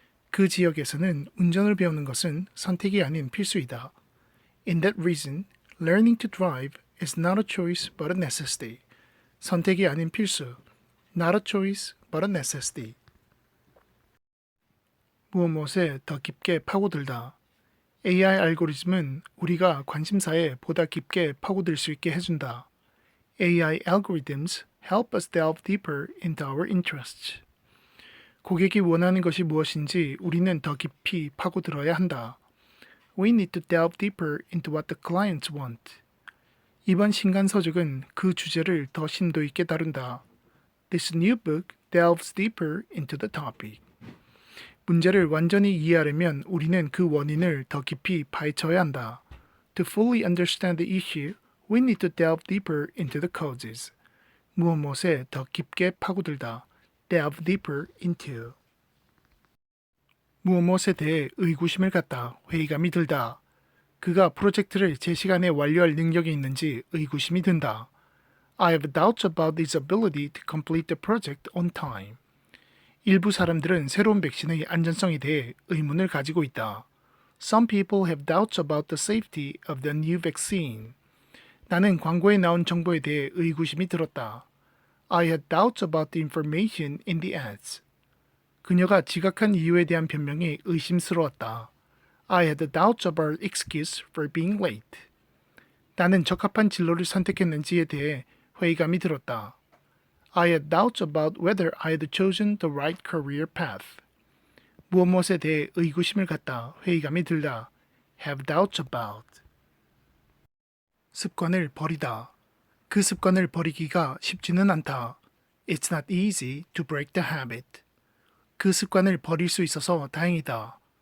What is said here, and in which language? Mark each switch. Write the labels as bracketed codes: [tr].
[ko] 그 지역에서는 운전을 배우는 것은 선택이 아닌 필수이다. [en] In that reason, learning to drive is not a choice but a necessity. [ko] 선택이 아닌 필수. [en] Not a choice but a necessity. [ko] 무엇에 더 깊게 파고들다. AI 알고리즘은 우리가 관심사에 보다 깊게 파고들 수 있게 해준다. [en] AI algorithms help us delve deeper into our interests. [ko] 고객이 원하는 것이 무엇인지 우리는 더 깊이 파고들어야 한다. [en] We need to delve deeper into what the clients want. [ko] 이번 신간 서적은 그 주제를 더 심도 있게 다룬다. [en] This new book delves deeper into the topic. [ko] 문제를 완전히 이해하려면 우리는 그 원인을 더 깊이 파헤쳐야 한다. [en] To fully understand the issue, we need to delve deeper into the causes. [ko] 무엇에 더 깊게 파고들다. [en] Delve deeper into. [ko] 무엇에 대해 의구심을 갖다. 회의감이 들다. 그가 프로젝트를 제 시간에 완료할 능력이 있는지 의구심이 든다. [en] I have doubts about his ability to complete the project on time. [ko] 일부 사람들은 새로운 백신의 안전성에 대해 의문을 가지고 있다. [en] Some people have doubts about the safety of the new vaccine. [ko] 나는 광고에 나온 정보에 대해 의구심이 들었다. [en] I had doubts about the information in the ads. [ko] 그녀가 지각한 이유에 대한 변명이 의심스러웠다. [en] I had doubts about her excuse for being late. [ko] 나는 적합한 진로를 선택했는지에 대해 회의감이 들었다. [en] I had doubts about whether I had chosen the right career path. [ko] 무엇에 대해 의구심을 갖다. 회의감이 들다. [en] Have doubts about. [ko] 습관을 버리다. 그 습관을 버리기가 쉽지는 않다. [en] It's not easy to break the habit. [ko] 그 습관을 버릴 수 있어서 다행이다.